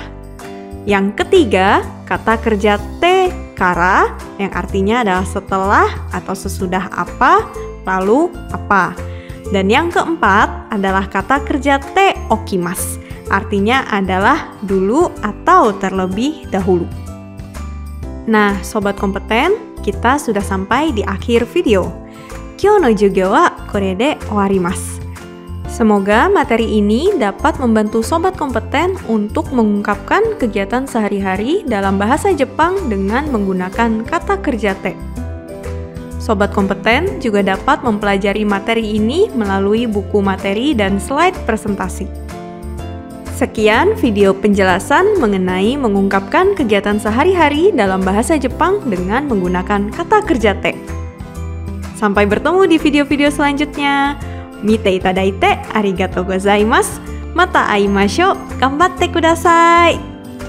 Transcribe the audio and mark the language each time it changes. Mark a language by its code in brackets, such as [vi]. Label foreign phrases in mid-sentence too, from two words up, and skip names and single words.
[id] Yang ketiga, kata kerja [ja] てから [id] yang artinya adalah setelah atau sesudah apa, lalu apa. Dan yang keempat adalah kata kerja [ja] ておきます, [id] artinya adalah dulu atau terlebih dahulu. Nah, sobat kompeten, kita sudah sampai di akhir video. [ja] 今日の授業はこれで終わります. [id] Semoga materi ini dapat membantu sobat kompeten untuk mengungkapkan kegiatan sehari-hari dalam bahasa Jepang dengan menggunakan kata kerja te. Sobat kompeten juga dapat mempelajari materi ini melalui buku materi dan slide presentasi. Sekian video penjelasan mengenai mengungkapkan kegiatan sehari-hari dalam bahasa Jepang dengan menggunakan kata kerja te. Sampai bertemu di video-video selanjutnya. [ja] 見ていただいてありがとうございます。また会いましょう. 頑張ってください.